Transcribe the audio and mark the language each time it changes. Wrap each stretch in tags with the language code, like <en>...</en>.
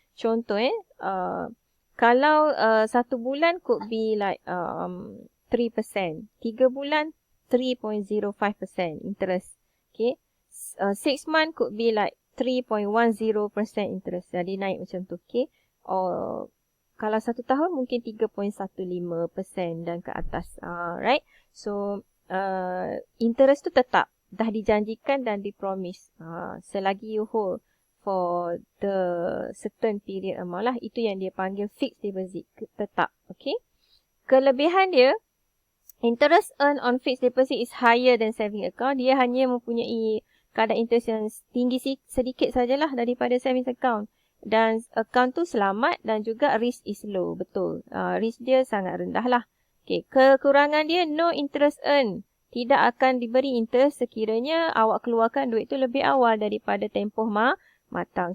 <ms>Contoh kalau 1 bulan</ms> <en>could be like</en> <ms>3%. 3 bulan 3.05% interest. Okay.</ms> <en>6 months could be like 3.10% interest.</en> <ms>Jadi naik macam tu. Okay. Or kalau 1 tahun mungkin 3.15% dan ke atas. Right. So interest tu tetap dah dijanjikan dan dipromise. Selagi</ms> <en>you hold for the certain period amount</en> <ms>lah, itu yang dia panggil fixed deposit, tetap. Okay. Kelebihan dia,</ms> <en>interest earned on fixed deposit is higher than saving account.</en> <ms>Dia hanya mempunyai kadar interest yang tinggi sedikit sajalah daripada savings account. Dan account tu selamat dan juga</ms> <en>risk is low.</en> <ms>Betul. Risk dia sangat rendah lah. Okay. Kekurangan dia,</ms> <en>no interest earned.</en> <ms>Tidak akan diberi interest sekiranya awak keluarkan duit tu lebih awal daripada tempoh matang.</ms>